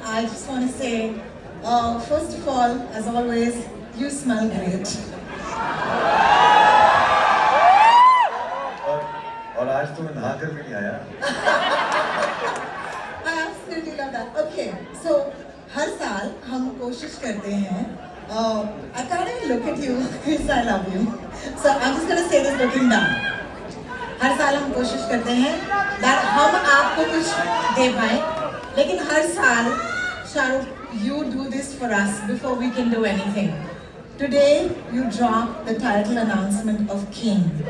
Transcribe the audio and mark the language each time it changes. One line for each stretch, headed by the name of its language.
English: I just want to say, first of all, as always, you smell great.
Hindi: और आज तो मैं नहाकर भी नहीं आया.
English: I absolutely love that. Okay, so
Hindi: हर साल हम कोशिश करते हैं.
English: I can't even look at you because I love you. So I'm just gonna say this looking down.
Hindi: हर साल हम कोशिश करते हैं
English: that
Hindi: हम आपको कुछ दे पाएं, लेकिन हर साल Shahrukh,
English: you do this for us before we can do anything. Today you drop the title announcement of King.